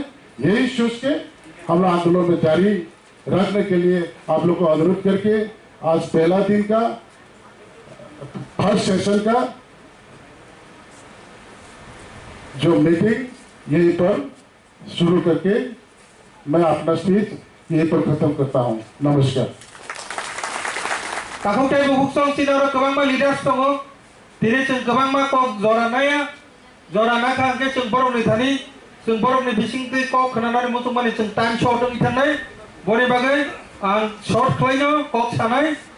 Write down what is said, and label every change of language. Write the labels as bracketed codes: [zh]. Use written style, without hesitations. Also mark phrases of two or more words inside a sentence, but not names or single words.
[hi] यही सोच के हम लोग आंदोलन में जारी रखने के लिए आप लोग को अनुरोध करके आज पहला दिन का [en] first session [hi] का जो मीटिंग यहीं पर शुरू करके मैं अपना स्पीच यहीं पर खत्म करता हूं। नमस्कार। [trp] Takutay bubuksong sinoro kabang ma leaders tongo tiri chung kabang ma kok zora naya zora na khang ke chung borok ni thani chung borok ni bising ti kok khana ni mutung mani chung [en] time short [trp] ong ithan nai bore bagai ang short khlaino kok sanai